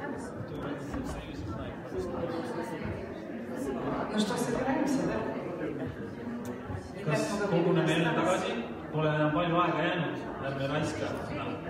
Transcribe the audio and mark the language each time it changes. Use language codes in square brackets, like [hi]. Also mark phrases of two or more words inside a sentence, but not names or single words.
[ru] No что, собираемся, да? [et] Kas koguneme jälle tagasi? Pole enam palju aega jäänud, ärme raiska seda.